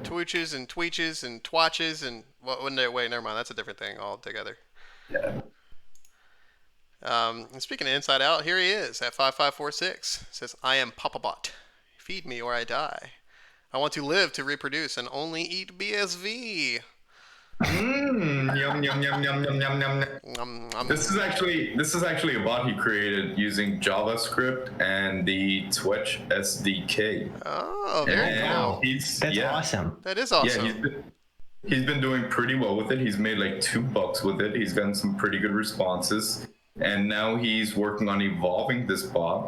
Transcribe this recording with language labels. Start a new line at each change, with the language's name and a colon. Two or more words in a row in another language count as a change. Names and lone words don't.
English: Twooches and tweeches and twatches and wait, never mind. That's a different thing altogether. Yeah. And speaking of Inside Out, here he is at 5546. Says, I am Papabot. Feed me or I die. I want to live to reproduce and only eat BSV. Yum yum yum yum yum yum yum. This is actually a bot he created using JavaScript and the Twetch SDK. Oh, very cool. That's awesome. That is awesome. Yeah, he's been doing pretty well with it. He's made like $2 with it. He's gotten some pretty good responses, and now he's working on evolving this bot.